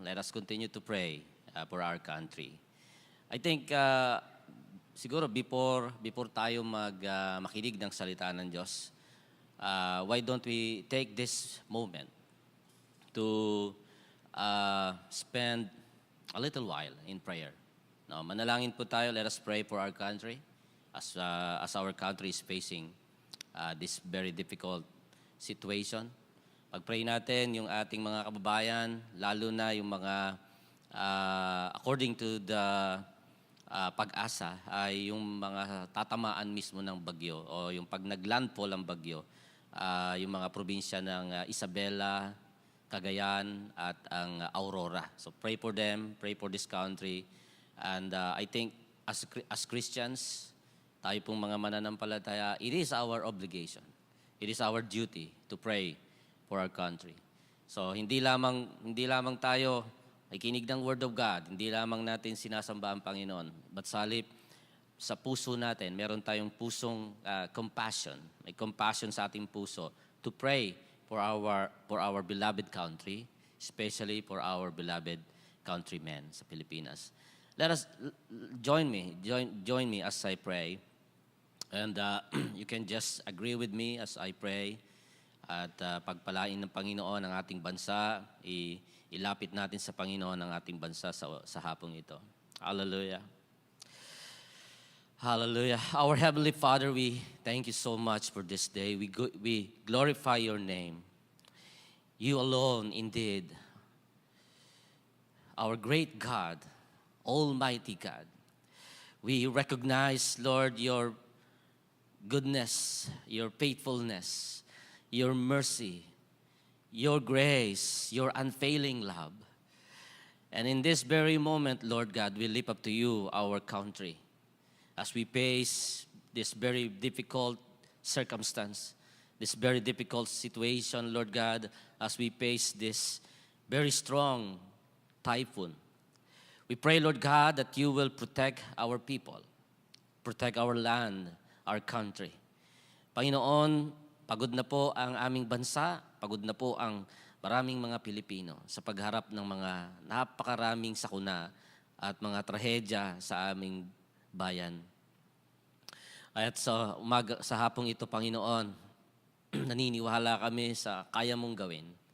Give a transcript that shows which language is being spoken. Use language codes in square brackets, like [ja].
[en] Let us continue to pray for our country. I think [tl] siguro [en] before [tl] tayo makinig ng salita ng Diyos, [en] why don't we take this moment to spend a little while in prayer. No, [tl] manalangin po tayo. [en] Let us pray for our country as our country is facing this very difficult situation. [tl] Pag-pray natin yung ating mga kababayan, lalo na yung mga [en] according to the [tl] pag-asa ay yung mga tatamaan mismo ng bagyo o yung pag naglandfall ang bagyo, yung mga probinsya ng Isabela, Cagayan at ang Aurora. [en] So pray for them, pray for this country. And I think as Christians, [tl] tayo pong mga mananampalataya, [en] it is our obligation. It is our duty to pray for our country. [tl] So hindi lamang tayo ay kinig ng Word of God, hindi lamang natin sinasamba ang Panginoon, but salip sa puso natin, meron tayong pusong compassion. May compassion sa ating puso [en] to pray for our beloved country, especially for our beloved countrymen sa Pilipinas. Let us join me as I pray. And you can just agree with me as I pray. [tl] At pagpalain ng Panginoon ang ating bansa, ilapit natin sa Panginoon ang ating bansa sa hapong ito. [en] Hallelujah. Hallelujah. Our Heavenly Father, we thank you so much for this day. We glorify your name. You alone, indeed, our great God, Almighty God. We recognize, Lord, your goodness, your faithfulness, your mercy, your grace, your unfailing love. And in this very moment, Lord God, we lift up to you our country as we face this very difficult circumstance, this very difficult situation, Lord God, as we face this very strong typhoon. We pray, Lord God, that you will protect our people, protect our land, our country. [tl] Panginoon, pagod na po ang aming bansa, pagod na po ang maraming mga Pilipino sa pagharap ng mga napakaraming sakuna at mga trahedya sa aming bayan. At sa hapong ito, Panginoon, naniniwala kami sa kaya mong gawin.